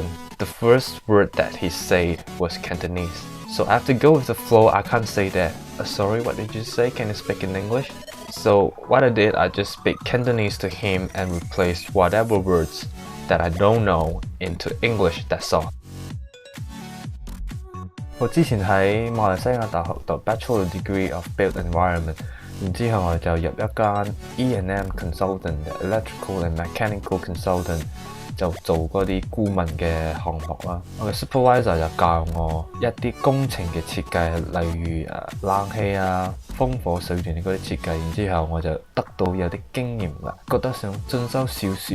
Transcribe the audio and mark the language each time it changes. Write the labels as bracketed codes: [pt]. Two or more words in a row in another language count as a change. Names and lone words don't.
[en] The first word that he said was Cantonese. So I have to go with the flow. I can't say that. Sorry, what did you say? Can you speak in English? So what I did, I just speak Cantonese to him and replaced whatever words that I don't know into English. That's all. [yue] 我之前喺馬來西亞大學讀 [en] Bachelor Degree of Built Environment， [yue] 然之後我就入一間 [en] E&M Consultant [yue] 嘅 [en] Electrical and Mechanical Consultant， [yue] 就做嗰啲顧問嘅項目啦。我嘅 Supervisor 就教我一啲工程嘅設計，例如冷氣啊、風火水電嗰啲設計，然之後我就得到有啲經驗啦，覺得想進修少少。